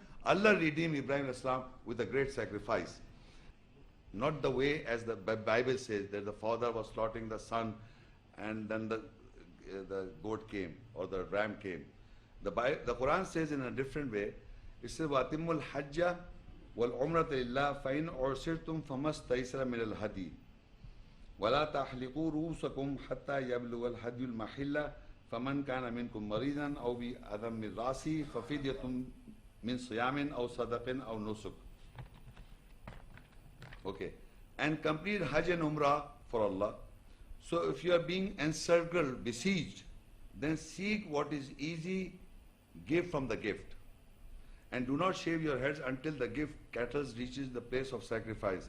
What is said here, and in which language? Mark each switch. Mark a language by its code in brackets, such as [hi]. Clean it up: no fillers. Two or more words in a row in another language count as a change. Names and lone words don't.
[en] Allah redeemed Ibrahim Islam with a great sacrifice. Not the way as the Bible says, that the father was slaughtering the son, and then the goat came, or the ram came. The Quran says in a different way. It says, [ar] وَأَتِمُّ الْحَجَّ وَالْعُمْرَةَ لِلَّهِ فَإِنْ أُعْسِرْتُمْ فَمَا اسْتَيْسَرَ مِنَ الْهَدِيِ وَلَا تَحْلِقُوا رُؤُوسَكُمْ حَتَّى يَبْلُغَ الْهَدْيُ الْمَحِلَّ فَمَنْ كَانَ مِنْكُمْ مَرِيضًا أَوْ بِأَذًى مِنْ رَأْسِهِ فَفِدْيَةٌ من صيام أو صدقة أو نسك. [en] Okay. And complete Hajj and Umrah for Allah. So if you are being encircled, besieged, then seek what is easy, give from the gift. And do not shave your heads until the gift cattle reaches the place of sacrifice.